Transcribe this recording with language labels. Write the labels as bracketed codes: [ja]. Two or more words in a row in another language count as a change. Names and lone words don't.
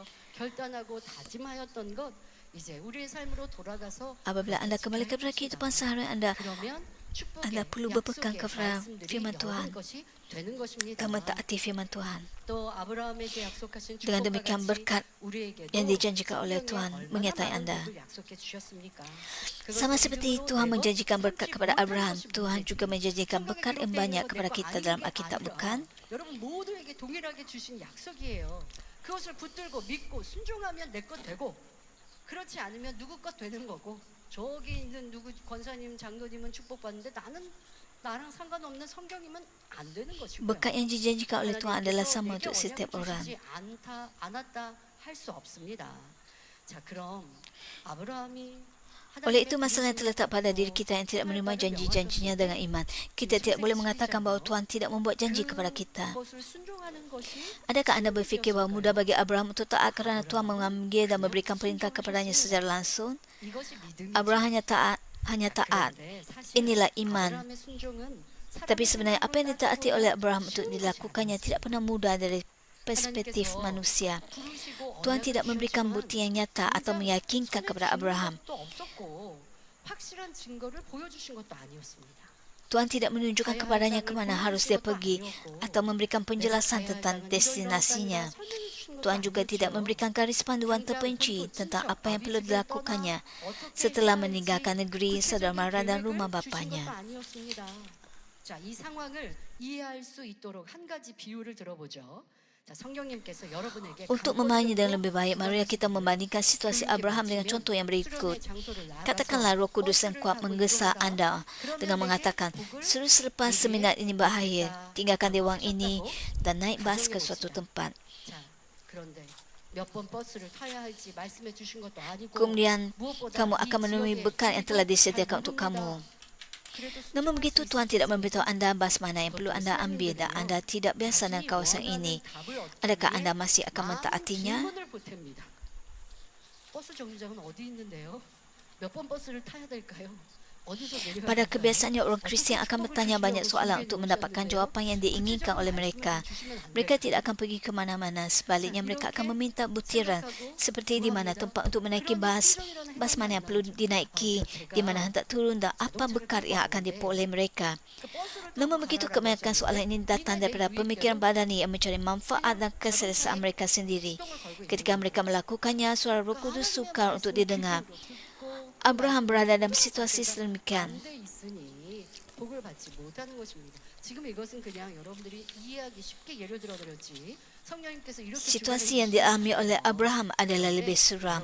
[ms] Apabila anda kembali kepada kehidupan seharian anda perlu berpegang kepada firman Tuhan dan mentaati firman Tuhan. Dengan demikian berkat yang dijanjikan oleh Tuhan menyertai anda. Sama seperti Tuhan menjanjikan berkat kepada Abraham, Tuhan juga menjanjikan berkat yang banyak kepada kita dalam Alkitab, bukan? [ko] 동일하게 주신 약속이에요. 그것을 붙들고 믿고 순종하면 내 것 되고, 그렇지 않으면 누구 것 되는 거고, 저기 있는 누구 권사님, 장로님은 축복받는데 나랑 상관없는 성경이면 안 되는 것이고요. [ms] Berkat yang dijanjikan oleh Tuhan adalah sama untuk setiap orang. [ko] 않았다 할 수 없습니다. 자, 그럼 아브라함이 [ms] Oleh itu, masalah yang terletak pada diri kita yang tidak menerima janji-janjinya dengan iman. Kita tidak boleh mengatakan bahawa Tuhan tidak membuat janji kepada kita. Adakah anda berfikir bahawa mudah bagi Abraham untuk taat kerana Tuhan memanggil dan memberikan perintah kepadanya secara langsung? Abraham hanya taat. Inilah iman. Tapi sebenarnya apa yang ditaati oleh Abraham untuk dilakukannya tidak pernah mudah dari perspektif manusia. Tuhan tidak memberikan bukti yang nyata atau meyakinkan kepada Abraham. Tuhan tidak menunjukkan kepadanya ke mana harus dia pergi atau memberikan penjelasan tentang destinasinya. Tuhan juga tidak memberikan garis panduan terperinci tentang apa yang perlu dilakukannya setelah meninggalkan negeri, saudara mara dan rumah bapanya. [ko] 자, 이 상황을 이해할 수 있도록 한 가지 비유를 들어보죠. 자, 성령님께서 여러분에게 [ms] Untuk memahami dengan lebih baik, marilah kita membandingkan situasi Abraham dengan contoh yang berikut. Katakanlah Roh Kudus yang kuat menggesa anda dengan mengatakan, suruh selepas seminar ini berakhir, tinggalkan dewang ini dan naik bas ke suatu tempat. Kemudian kamu akan menemui bekal yang telah disediakan untuk kamu. Namun begitu, Tuhan tidak memberitahu anda bas mana yang perlu anda ambil dan anda tidak biasa dengan kawasan ini. Adakah anda masih akan mentaatinya? [ko] 버스 정류장은 어디 있는데요? 몇 번 버스를 타야 될까요? [ms] Pada kebiasaannya, orang Kristian akan bertanya banyak soalan untuk mendapatkan jawapan yang diinginkan oleh mereka. Mereka tidak akan pergi ke mana-mana. Sebaliknya, mereka akan meminta butiran seperti di mana tempat untuk menaiki bas mana yang perlu dinaiki, di mana hendak turun dan apa bekal yang akan diperoleh mereka. Namun begitu, kebanyakan soalan ini datang daripada pemikiran badani yang mencari manfaat dan keselesaan mereka sendiri. Ketika mereka melakukannya, suara Roh Kudus sukar untuk didengar. Abraham berada dalam situasi sedemikian. Situasi yang dialami oleh Abraham adalah lebih suram.